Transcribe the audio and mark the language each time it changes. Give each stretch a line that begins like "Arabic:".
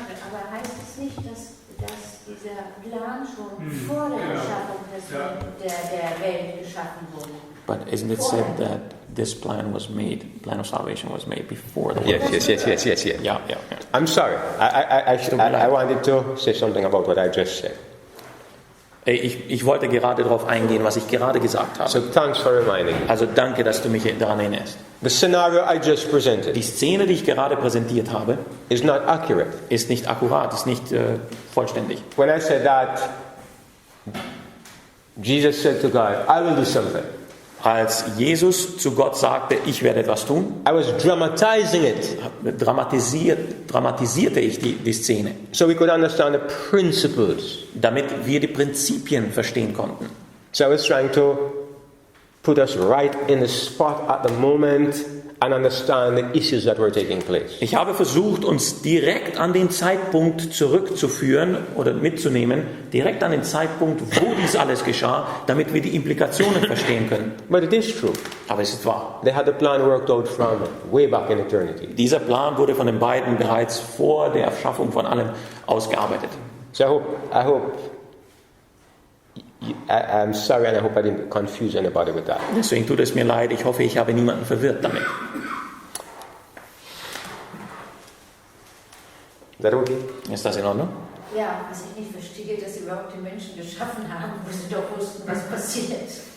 German: Aber heißt es nicht, dass dieser Plan schon vor der Erschaffung der Welt geschaffen wurde?
English: But isn't it said that this plan of salvation was made before the world? Yes.
German: Ja.
English: I'm sorry. I wanted to say something about what I just said.
German: Ich wollte gerade darauf eingehen, was ich gerade gesagt habe.
English: So thanks for reminding me.
German: Also danke, dass du mich daran erinnerst.
English: The scenario I just presented
German: Die Szene, die ich gerade präsentiert habe,
English: is not accurate.
German: ist nicht akkurat, ist nicht vollständig.
English: When I said that, Jesus said to God, I will do something.
German: Als Jesus zu Gott sagte, ich werde etwas tun,
English: I was dramatizing it
German: dramatisierte ich die Szene,
English: so we could understand the principles.
German: damit wir die Prinzipien verstehen konnten.
English: So I was trying to put us right in the spot at the moment and understand the issues that were taking place.
German: Ich habe versucht, uns direkt an den Zeitpunkt zurückzuführen oder mitzunehmen, direkt an den Zeitpunkt, wo dies alles geschah, damit wir die Implikationen verstehen können.
English: But it is true.
German: Aber es ist wahr.
English: They had the plan worked out from way back in eternity.
German: Dieser Plan wurde von den beiden bereits vor der Erschaffung von allem ausgearbeitet.
English: So I'm sorry and I hope I didn't confuse anybody with that.
German: Deswegen tut es mir leid, ich hoffe, ich habe niemanden verwirrt damit.
English: Is that okay?
German: Ist das in Ordnung? Ja, was ich nicht verstehe, dass sie überhaupt die Menschen geschaffen haben, wo sie doch wussten, was passiert.